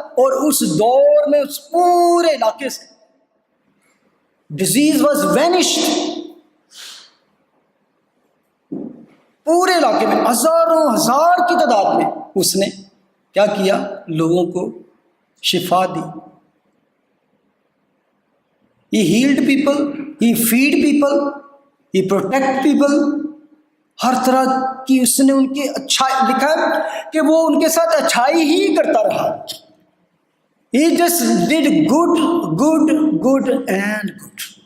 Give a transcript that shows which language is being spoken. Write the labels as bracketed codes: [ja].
[ur] اور اس دور میں اس پورے علاقے سے [en] Disease was vanished. [ur] پورے علاقے میں ہزاروں ہزار کی تعداد میں اس نے کیا کیا؟ لوگوں کو شفا دی. [en] He healed people, he feed people, he protect people. [ur] ہر طرح کی اس نے ان کی اچھائی لکھا ہے کہ وہ ان کے ساتھ اچھائی ہی کرتا رہا. [en] He just did good, good, good and good.